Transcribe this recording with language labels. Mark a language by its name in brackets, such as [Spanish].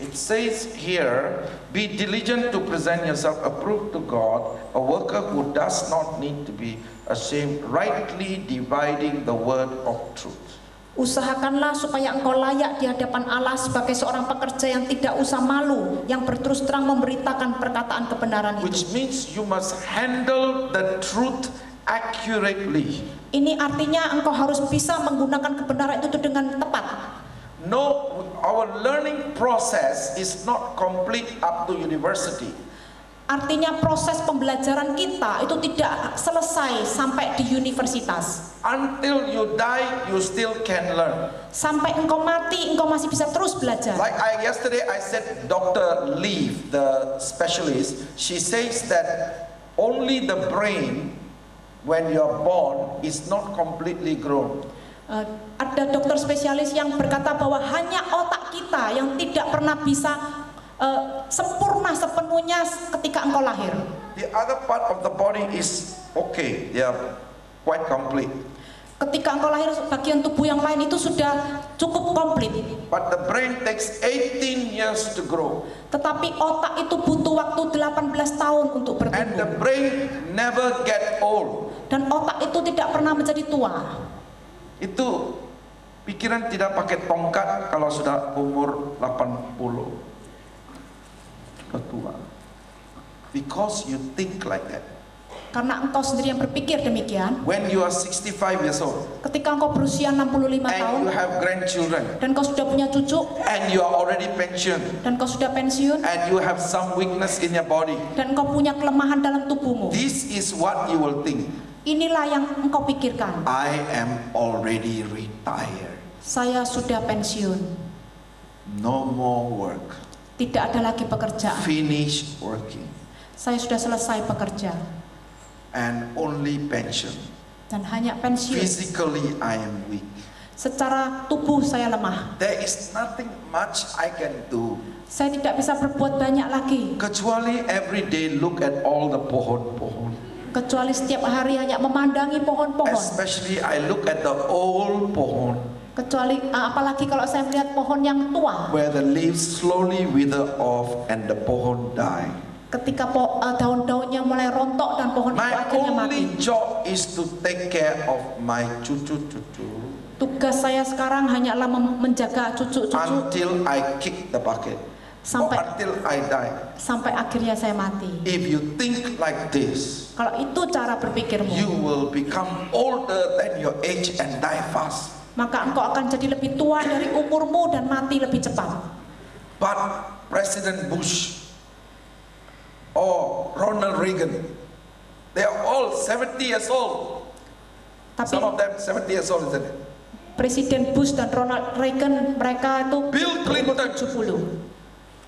[English] It says here, be diligent to present yourself approved to God, a worker who does not need to be ashamed, rightly dividing the word of truth. [Indonesian] usahakanlah supaya engkau layak di hadapan Allah sebagai seorang pekerja yang tidak usah malu, yang berterus terang memberitakan perkataan kebenaran itu. [English] Which means you must handle the truth accurately. [Indonesian] Ini artinya engkau harus bisa menggunakan kebenaran itu dengan tepat. [English] No, our learning process is not complete up to university. [Indonesian] Artinya proses pembelajaran kita itu tidak selesai sampai di universitas. [English] Until you die, you still can learn. [Indonesian] Sampai engkau mati, engkau masih bisa terus belajar. [English] Like yesterday I said, Dr. Leaf, the specialist, she says that only the brain when you are born is not completely grown. [Indonesian] Ada dokter spesialis yang berkata bahwa hanya otak kita yang tidak pernah bisa sempurna sepenuhnya ketika engkau lahir. [English] The other part of the body is okay, they are quite complete. [Indonesian] Ketika engkau lahir, bagian tubuh yang lain itu sudah cukup komplit. [English] But the brain takes 18 years to grow. [Indonesian] Tetapi otak itu butuh waktu 18 tahun untuk [English] And the [Indonesian] bertumbuh. [English] brain never get old. [Indonesian] Dan otak itu tidak pernah menjadi tua. Itu pikiran tidak pakai tongkat kalau sudah umur 80. Sudah tua. [English] Because you think like that. [Indonesian] Karena engkau sendiri yang berpikir demikian. [English] When you are 65 years old [Indonesian] Ketika engkau berusia 65 tahun [English] and you have grandchildren [Indonesian] dan kau sudah punya cucu [English] and you are already pensioned [Indonesian] dan kau sudah pensiun [English] and you have some weakness in your body, [Indonesian] dan engkau punya kelemahan dalam tubuhmu, [English] this is what you will think. [Indonesian] inilah yang engkau pikirkan. [English] I am already retired. [Indonesian] Saya sudah pensiun, [English] No more work. [Indonesian] tidak ada lagi pekerjaan. [English] Finish working. [Indonesian] Saya sudah selesai bekerja [English] And only pension. [Indonesian] dan hanya pensiun. [English] Physically I am weak. [Indonesian] Secara tubuh saya lemah. [English] There is nothing much I can do. [Indonesian] Saya tidak bisa berbuat banyak lagi. Kecuali [English] every day look at all the pohon-pohon. [Indonesian] Kecuali setiap hari hanya memandangi pohon-pohon. [English] Especially I look at the old pohon [Indonesian] Kecuali apalagi kalau saya melihat pohon yang tua. [English] where the leaves slowly wither off and the pohon die. [Indonesian] Ketika daun-daunnya mulai rontok dan pohon itu [English] My [Indonesian] akhirnya mati. [English] only job is to take care of my cucu-cucu [Indonesian] Tugas saya sekarang hanyalah menjaga cucu-cucu [English] until I kick the bucket or [Indonesian] sampai [English] until I die. [Indonesian] sampai akhirnya saya mati. [English] If you think like this, [Indonesian] Kalau itu cara berpikirmu, [English] you will become older than your age and die fast. [Indonesian] maka engkau akan jadi lebih tua dari umurmu dan mati lebih cepat. [English] But President Bush or Ronald Reagan, they are all 70 years old. [Indonesian] Tapi [English] Some of them 70 years old, isn't it? [Indonesian] Presiden Bush dan Ronald Reagan, mereka itu [English] Bill [Indonesian] berumur [English] Clinton. [Indonesian] 70.